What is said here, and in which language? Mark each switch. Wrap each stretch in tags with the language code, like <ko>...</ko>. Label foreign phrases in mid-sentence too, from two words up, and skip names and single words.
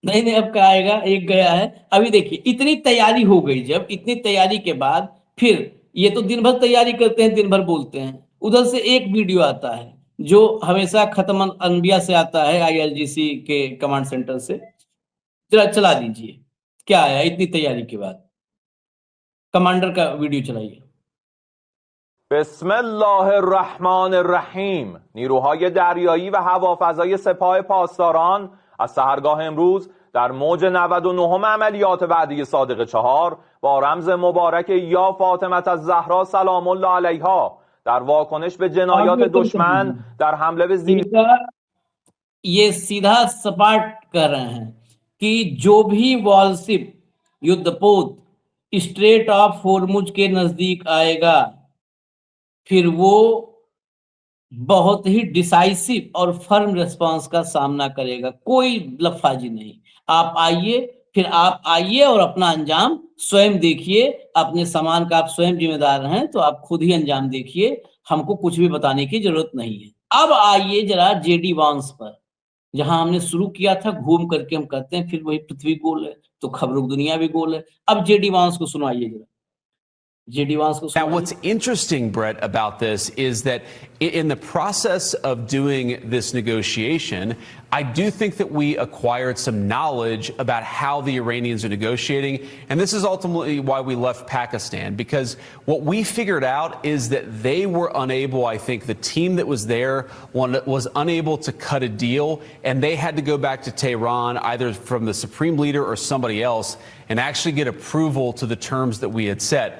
<hi>नहीं नहीं, अब क्या आएगा, एक गया है। अभी देखिए इतनी तैयारी हो गई, जब इतनी तैयारी के बाद फिर ये तो दिन भर तैयारी करते हैं, दिन भर बोलते हैं, उधर से एक वीडियो आता है जो हमेशा खत्म अनबिया से आता है, आईआरजीसी के कमांड सेंटर से। चला चला दीजिए, क्या आया इतनी तैयारी के बाद, कमांडर का वीडियो चलाइए।</hi> <ar>بسم الله الرحمن الرحیم.</ar> <fa>نیروهای دریایی و هوافضای سپاه پاسداران از سحرگاه امروز در موج 99 عملیات وعده صادق 4 با رمز مبارک یا فاطمه الزهرا سلام الله علیها در واکنش به جنایات دشمن در حمله به زیر</fa> <hi>ये सीधा सपाट कह रहे हैं कि जो भी वॉरशिप युद्धपोत स्ट्रेट ऑफ होर्मुज के नजदीक आएगा, फिर वो बहुत ही डिसाइसिव और</hi> <en>firm response</en> <hi>का सामना करेगा। कोई लफाजी नहीं। आप आइए, फिर आप आइए और अपना अंजाम स्वयं देखिए। अपने सामान का आप स्वयं जिम्मेदार हैं, तो आप खुद ही अंजाम देखिए, हमको कुछ भी बताने की जरूरत नहीं है। अब आइए जरा जेडी वांस पर, जहां हमने शुरू किया था घूम करके हम कहते हैं फिर वही पृथ्वी गोल है, तो खबरों की दुनिया भी गोल है। अब जेडी वांस को सुनाइए जरा, जेडी वांस को</hi> <en>Now,</en> <hi>सुनाइए।</hi> <en>what's interesting, Brett, about this is that in the process of doing this negotiation, I do think that we acquired some knowledge about how the Iranians are negotiating. And this is ultimately why we left Pakistan, because what we figured out is that they were unable, I think the team that was there was unable to cut a deal, and they had to go back to Tehran, either from the supreme leader or somebody else, and actually get approval to the terms that we had set.</en>